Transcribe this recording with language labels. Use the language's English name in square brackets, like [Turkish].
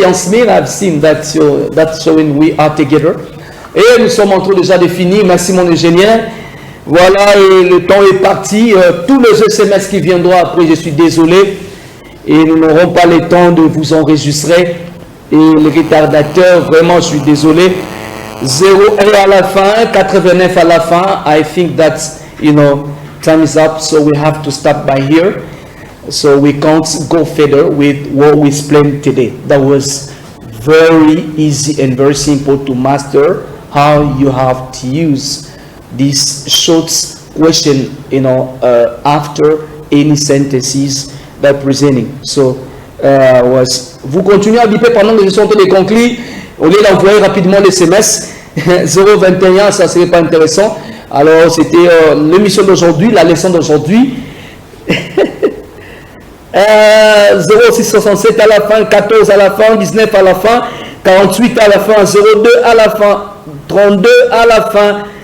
[English] Jan Smith, I've seen that showing we are together. [French] Et nous sommes en train déjà de finir. Merci mon ingénieur. Voilà, et le temps est parti. Tous les SMS qui viendront après, je suis désolé. Et nous n'aurons pas le temps de vous enregistrer. Et les retardateurs, vraiment, je suis désolé. 01 à la fin, 89 à la fin. [English] I think that, time is up, so we have to stop by here. So we can't go further with what we explained today. That was very easy and very simple to master how you have to use this short question, after any sentences that presenting. [French] So, vous continuez à biper pendant que je suis en train de conclure. Au lieu d'envoyer rapidement les SMS, 021, ça serait pas intéressant. Alors, c'était l'émission d'aujourd'hui, la leçon d'aujourd'hui. 0667 à la fin, 14 à la fin, 19 à la fin, 48 à la fin, 02 à la fin, 32 à la fin.